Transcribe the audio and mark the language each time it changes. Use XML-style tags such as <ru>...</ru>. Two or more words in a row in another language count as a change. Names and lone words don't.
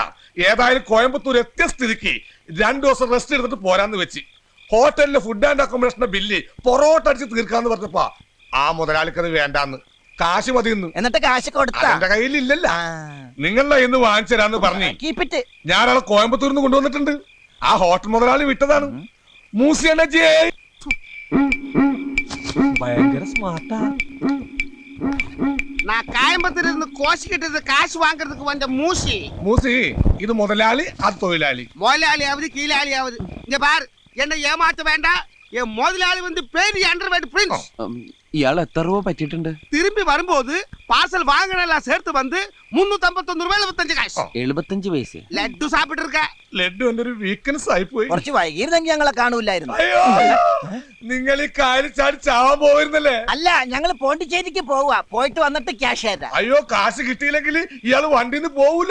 <ml>ഏതായാലും കോയമ്പത്തൂർ എത്തിയ സ്ഥിതിക്ക് 2 ദിവസം റെസ്റ്റ് എടുത്തിട്ട് പോരാന്ന് വെച്ച് ഹോട്ടലിലെ</ml> <en>food and accommodation</en> <ml>ബില്ല് പൊറോട്ട അടിച്ച് തീർക്കാന്ന് പറഞ്ഞപ്പാ ആ മുതലാളിക്കത് വേണ്ടാന്ന്, കാശ് മതിയെന്ന്. എന്നിട്ട് കാശ് കൊടുത്ത എന്റെ കയ്യിലില്ലല്ല. നിങ്ങളുടെ ഇന്ന് വാങ്ങിച്ചു തരാന്ന് പറഞ്ഞ് ഞാനയാളെ കോയമ്പത്തൂരിൽ നിന്ന് കൊണ്ടുവന്നിട്ടുണ്ട്. ആ ഹോട്ടൽ മുതലാളി വിട്ടതാണ്. മൂസിയണ്ണജി ഭയങ്കര സ്മാർട്ടാ.</ml> <ta>நான் கோயம்புத்தூர்ல இருந்து கோஷி கிட்ட காசு வாங்குறதுக்கு வந்த மூசி. மூசி இது முதலாளி, அது தொழிலாளி. முதலாளியாவது கீழாளியாவது இங்க பாரு, என்ன ஏமாத்த வேண்டாம். என் முதலாளி வந்து பேரு</ta> <en>underworld prince.</en> <ml>ഇയാൾ എത്ര രൂപ പറ്റിയിട്ടുണ്ട്?</ml> <ta>திரும்பி வரும்போது பார்சல் வாங்கினெல்லாம் சேர்த்து வந்து 351</ta> <ml>രൂപ 75 കാശ്. 75 പൈസ.</ml> <ta>லட்டு சாப்பிட்டு இருக்க.</ta> <ml>ലഡ്ഡു എന്റെ ഒരു വീക്ക്നെസ് ആയി പോയി. കുറച്ച് വൈകിയിരുന്നെങ്കിൽ ഞങ്ങളെ കാണൂലായിരുന്നു. അയ്യോ, നിങ്ങൾ ഈ കാര്യം ചാടി ചാവാൻ പോയിരുന്നല്ലേ? അല്ല, ഞങ്ങൾ പോണ്ടിച്ചേരിക്ക് പോവാ. പോയിട്ട് വന്നിട്ട് ക്യാഷ് തരാം. അയ്യോ, കാശ് കിട്ടിയില്ലെങ്കിൽ ഇയാള് വണ്ടിന്ന് പോവൂല.</ml>